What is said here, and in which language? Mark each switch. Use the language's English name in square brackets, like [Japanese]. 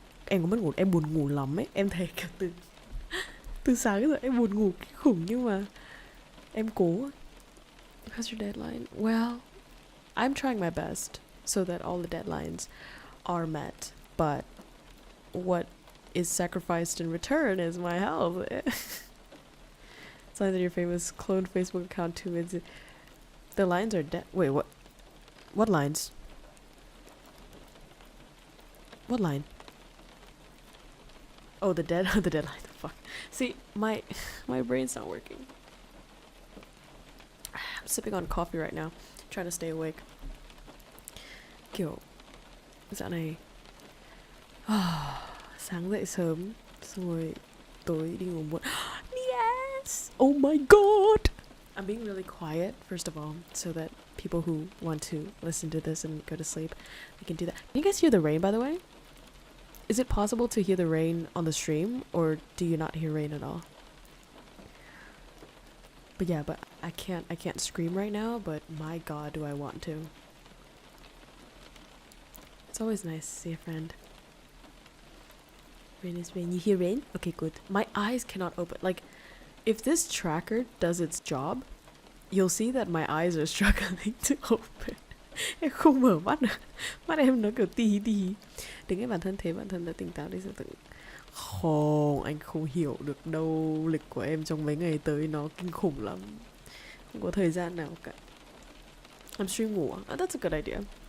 [Vietnamese] Em có mất ngủ, em buồn ngủ lắm ấy. Em thấy kiểu từ sáng rồi em buồn ngủ kinh khủng nhưng mà em cố. [English] How's your deadline? Well, I'm trying my best so that all the deadlines are met, but what is sacrificed in return is my health. It's either your famous cloned Facebook account too. The lines are dead. Wait, what? What lines? What line? Oh, the deadline. Fuck. See, my brain's not working. I'm sipping on coffee right now, trying to stay awake. [Vietnamese] Kiểu dạo này sáng dậy sớm xong rồi tối đi ngủ muộn. [English] Yes! Oh my god! I'm being really quiet first of all so that people who want to listen to this and go to sleep, they can do that. Can you guys hear the rain, by the way? Is it possible to hear the rain on the stream, or do you not hear rain at all? But yeah, but I can't scream right now, but my god do I want to. It's always nice to see a friend. Rain is rain. You hear rain? Okay, good. My eyes cannot open. Like, if this tracker does its job, you'll see that my eyes are struggling to open. [Vietnamese] Em không mở mắt được. Mắt em nó kiểu tí. Đừng nghe bản thân thế, bản thân đã tỉnh táo đi sẽ tự. Không, anh không hiểu được đâu. Lịch của em trong mấy ngày tới nó kinh khủng lắm. Không có thời gian nào cả. Em stream ngủ à? [English] That's a good idea.